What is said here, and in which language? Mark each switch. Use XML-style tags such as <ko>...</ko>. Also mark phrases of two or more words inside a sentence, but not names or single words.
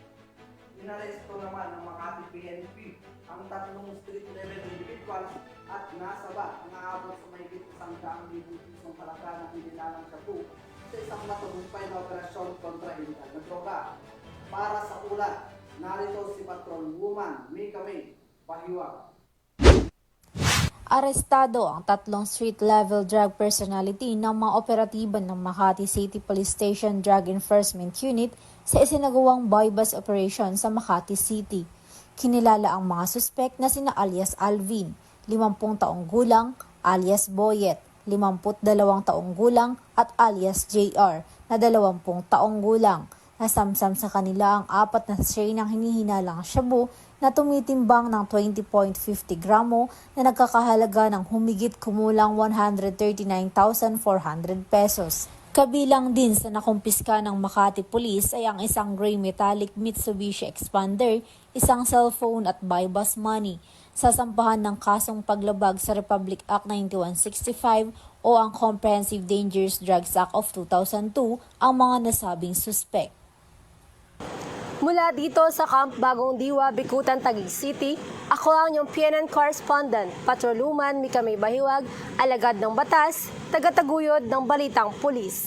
<tl>Inaresto naman ng Makati PNP ang 3</tl> <en>street level individuals</en> <tl>at nasaba ang aabot sa mahigit 100,000 pisong halaga ng inilalang shabu sa isang matagumpay na operasyon kontra illegal na droga. Para sa ulat, narito si Patrolwoman Mika May Pahiwag. Arestado ang 3</tl> <en>street-level drug personality</en> <tl>ng mga operatiba ng Makati City Police Station Drug Enforcement Unit sa isinagawang</tl> <en>buy-bust operation</en> <tl>sa Makati City. Kinilala ang mga suspek na sina alias Alvin, 50 taong gulang, alias Boyet, 52 taong gulang at alias JR na 20 taong gulang. Nasamsam sa kanila ang 4 na sachet ng hinihinalang shabu na tumitimbang ng 20.50 gramo na nagkakahalaga ng humigit kumulang 139,400 pesos. Kabilang din sa nakumpiska ng Makati Police ay ang isang</tl> <en>gray metallic</en> <tl>Mitsubishi Expander, isang cellphone at</tl> <en>buy-bus money.</en> <tl>Sasampahan ng kasong paglabag sa Republic Act 9165 o ang Comprehensive Dangerous Drugs Act of 2002 ang mga nasabing suspek. Mula dito sa Camp Bagong Diwa, Bikutan, Taguig City, ako ang inyong PNN correspondent, Patrolwoman Mika May Bahiwag, alagad ng batas, tagataguyod ng balitang pulis.</tl>